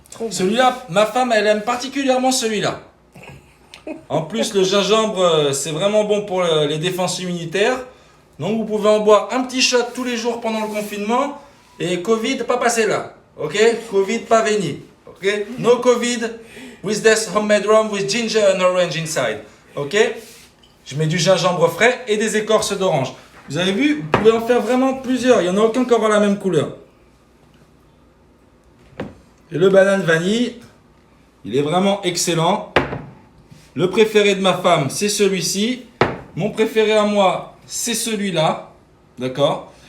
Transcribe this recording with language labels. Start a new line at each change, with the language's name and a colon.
French: Celui-là, ma femme, elle aime particulièrement celui-là. En plus, le gingembre, c'est vraiment bon pour les défenses immunitaires. Donc, vous pouvez en boire un petit shot tous les jours pendant le confinement. Et Covid, pas passer là. Ok? Covid, pas venir. Ok?
English: No Covid with this homemade rum with ginger and orange inside. Ok?
French: Je mets du gingembre frais et des écorces d'orange. Vous avez vu? Vous pouvez en faire vraiment plusieurs. Il n'y en a aucun qui aura la même couleur. Et le banane vanille, il est vraiment excellent. Le préféré de ma femme, c'est celui-ci. Mon préféré à moi, c'est celui-là. D'accord?